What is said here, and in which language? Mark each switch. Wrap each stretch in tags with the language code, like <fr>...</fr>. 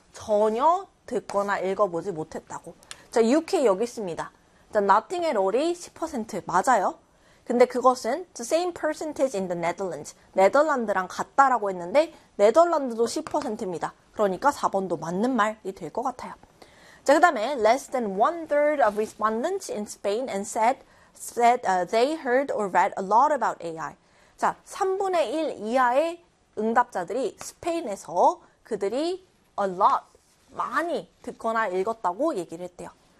<ko>전혀 듣거나 읽어보지 못했다고. 자, UK 여기 있습니다. 자,</ko> <en>Nothing at all</en> <ko>이 10% 맞아요. 근데 그것은</ko> <en>the same percentage in the Netherlands.</en> <ko>네덜란드랑 같다라고 했는데 네덜란드도 10%입니다. 그러니까 4번도 맞는 말이 될것 같아요. 자, 그다음에</ko> <en>less than one third of respondents in Spain and said they heard or read a lot about AI.</en> <ko>자, 3분의 1 이하의 응답자들이 스페인에서 그들이</ko> <en>a lot,</en> <ko>많이 듣거나 읽었다고 얘기를 했대요.</ko>